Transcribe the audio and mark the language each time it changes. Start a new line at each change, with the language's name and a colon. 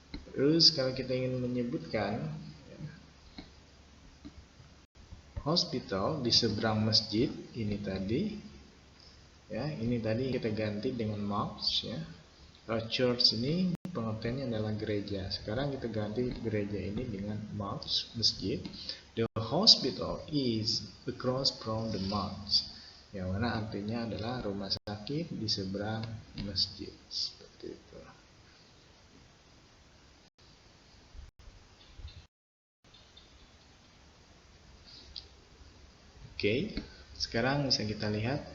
Indonesian: Terus kalau kita ingin menyebutkan hospital di seberang masjid, ini tadi. Ya, ini tadi kita ganti dengan mosque ya. Kalau church ini pengertiannya adalah gereja. Sekarang kita ganti gereja ini dengan mosque, masjid.
English: The hospital is across from the mosque.
Indonesian: Yang mana artinya adalah rumah sakit di seberang masjid. Seperti itu. Oke, sekarang bisa kita lihat.